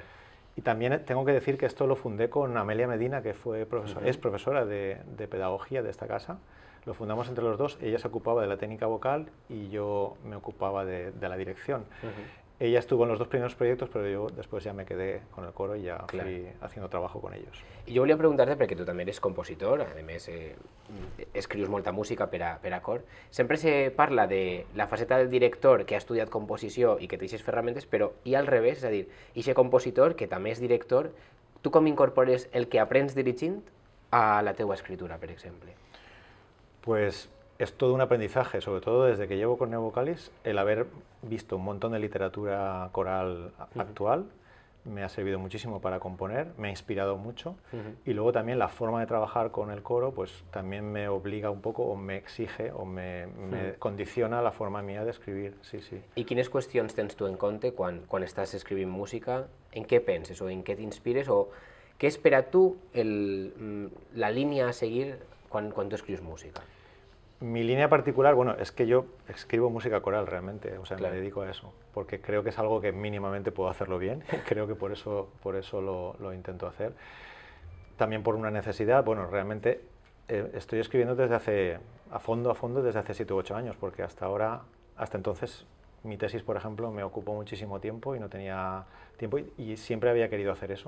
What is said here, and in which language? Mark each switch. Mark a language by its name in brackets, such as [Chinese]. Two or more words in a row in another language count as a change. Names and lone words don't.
[Spanish] Y también tengo que decir que esto lo fundé con Amelia Medina, que es profesora de pedagogía de esta casa. Lo fundamos entre los dos, ella se ocupaba de la técnica vocal y yo me ocupaba de la dirección. Ella estuvo en los dos primeros proyectos, pero yo después ya me quedé con el coro y ya fui haciendo trabajo con ellos. [Catalan] I jo volia preguntar-te, perquè tu també eres compositor, a més escrius molta música per a cor, sempre se parla de la faceta del director que ha estudiat composició i que té aquestes ferramentes, però i al revés, és a dir, aquest compositor que també és director, tu com incorpores el que aprens dirigint a la teua escritura, per exemple? [Spanish] Pues es todo un aprendizaje, sobre todo desde que llevo con Neovocalis, el haber visto un montón de literatura coral actual, me ha servido muchísimo para componer, me ha inspirado mucho, y luego también la forma de trabajar con el coro pues también me obliga un poco, o me exige, o me condiciona la forma mía de escribir, sí, sí. [Catalan] I quines qüestions tens tu en compte quan estàs escrivint música? En què penses o en què t'inspires? O què és per a tu la línia a seguir quan tu escrius música? [Spanish] Mi línea particular, bueno, es que yo escribo música coral realmente, o sea, Claro. me dedico a eso, porque creo que es algo que mínimamente puedo hacerlo bien, creo que por eso lo intento hacer. También por una necesidad, bueno, realmente estoy escribiendo a fondo, desde hace 7 u 8 años, porque hasta entonces, mi tesis, por ejemplo, me ocupó muchísimo tiempo y no tenía tiempo, y siempre había querido hacer eso.